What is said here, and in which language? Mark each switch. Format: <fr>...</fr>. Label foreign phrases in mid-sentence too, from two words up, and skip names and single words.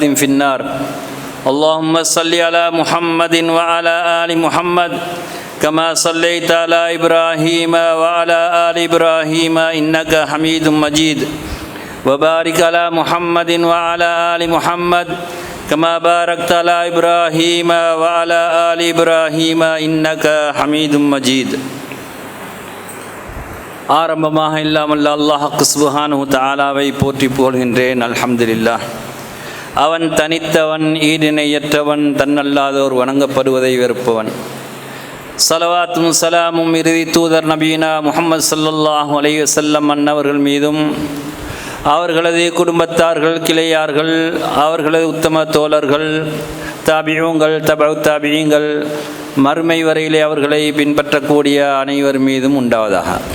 <ar>في النار اللهم صل على محمد وعلى آل محمد كما صليت على إبراهيم وعلى آل إبراهيم إنك حميد مجيد وبارك على محمد وعلى آل محمد كما باركت على إبراهيم وعلى آل إبراهيم إنك حميد مجيد</ar> <ta>ஆரம்பமாக இல்லாமல் அல்லாஹ்</ta> <ar>سبحانه وتعالى</ar> <ta>போற்றி புகழ்கின்றேன். அல்ஹம்துலில்லாஹ். அவன் தனித்தவன், ஈடிணையற்றவன், தன்னல்லாதோர் வணங்கப்படுவதை வெறுப்பவன். ஸலவாத்தும் ஸலாமும் இறுதி தூதர் நபீனா முஹம்மது</ta> <ar>صلى الله عليه وسلم</ar> <ta>அன்னவர்கள் மீதும் அவர்களது குடும்பத்தார்கள், கிளையார்கள், அவர்களது உத்தம தோழர்கள், தாபியூங்கள், தபு தாபியீங்கள், மறுமை வரையிலே அவர்களை பின்பற்றக்கூடிய அனைவர் மீதும் உண்டாவதாக.</ta>